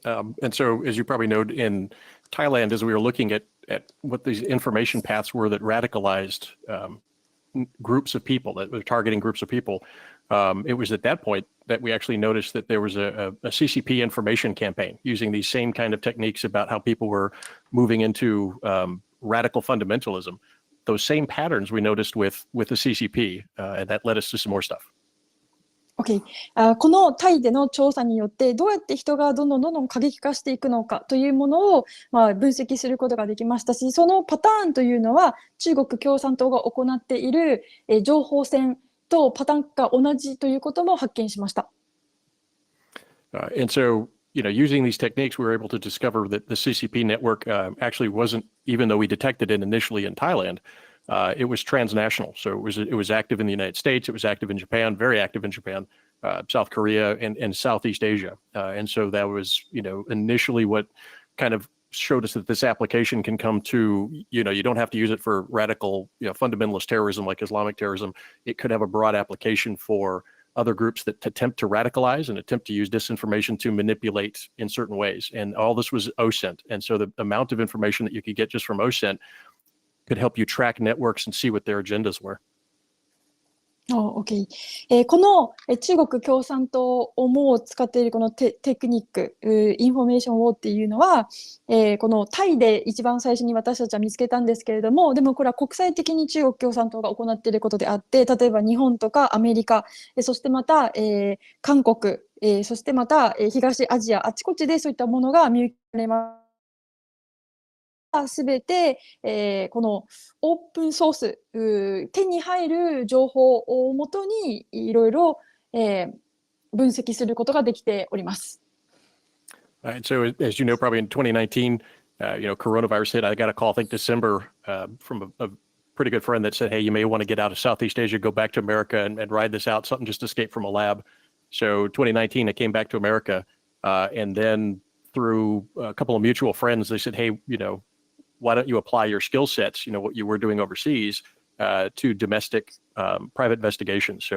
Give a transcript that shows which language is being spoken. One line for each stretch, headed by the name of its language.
English: And so, as you probably know, in Thailand, as we were looking at what these information paths were that radicalized groups of people, that were targeting groups of people, it was at that point that we actually noticed that there was a CCP information campaign using these same kind of techniques about how people were moving into radical fundamentalism. Those same patterns we noticed with the CCP, and that led us to some more stuff. Okay.
Japanese: このタイでの調査によってどうやって人がどんどん過激化していくのかというものを、分析することができましたし、そのパターンというのは中国共産党が行っている、情報戦とパターンが同じということも発見しました。
English: And so, using these techniques, we were able to discover that the CCP network actually wasn't, even though we detected it initially in Thailand, it was transnational. So it was active in the United States, it was active in Japan, very active in Japan, South Korea, and Southeast Asia. And so that was, initially what kind of showed us that this application can come to, you don't have to use it for radical, fundamentalist terrorism like Islamic terrorism. It could have a broad application for other groups that attempt to radicalize and attempt to use disinformation to manipulate in certain ways. And all this was OSINT. And so the amount of information that you could get just from OSINT could help you track networks and see what their agendas were. Okay.
Japanese: この中国共産党をも使っているこのテクニック、インフォメーションウォーっていうのは、このタイで一番最初に私たちは見つけたんですけれども、でもこれは国際的に中国共産党が行っていることであって、例えば日本とかアメリカ、そしてまた、韓国、そしてまた、東アジア、あちこちでそういったものが見受けられます。すべて、このオープンソース、手に入る情報をもとにいろいろ、分析することができております。
English: Right. So, as you know, probably in 2019, coronavirus hit. I got a call, I think December, from a pretty good friend that said, "Hey, you may want to get out of Southeast Asia, go back to America, and ride this out. Something just escaped from a lab." So, 2019, I came back to America, and then through a couple of mutual friends, they said, "Hey, why don't you apply your skill sets, what you were doing overseas, to domestic private investigations?"